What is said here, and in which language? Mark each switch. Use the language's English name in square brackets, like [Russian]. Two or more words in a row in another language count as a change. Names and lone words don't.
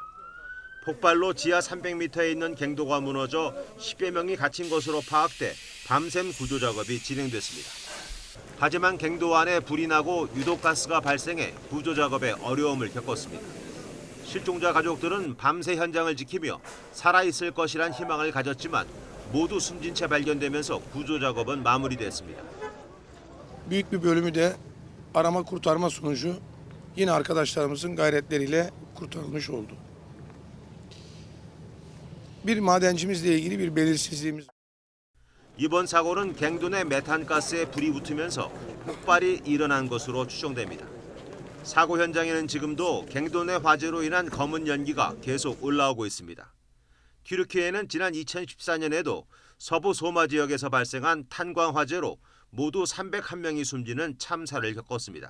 [Korean] 폭발로 지하 300m에 있는 갱도가 무너져 10여 명이 갇힌 것으로 파악돼 밤샘 구조 작업이 진행됐습니다. 하지만 갱도 안에 불이 나고 유독가스가 발생해 구조 작업에 어려움을 겪었습니다. 실종자 가족들은 밤새 현장을 지키며 살아있을 것이란 희망을 가졌지만 모두 숨진 채 발견되면서 구조 작업은 마무리됐습니다. [Turkish] Büyük bir bölümü de arama kurtarma sonucu yine arkadaşlarımızın gayretleriyle kurtarılmış oldu. Bir madencimizle ilgili bir belirsizliğimiz. [Korean] 이번 사고는 갱도 내 메탄가스에 불이 붙으면서 폭발이 일어난 것으로 추정됩니다. 사고 현장에는 지금도 갱도 내 화재로 인한 검은 연기가 계속 올라오고 있습니다. 튀르키예는 지난 2014년에도 서부 소마 지역에서 발생한 탄광 화재로 모두 301명이 숨지는 참사를 겪었습니다.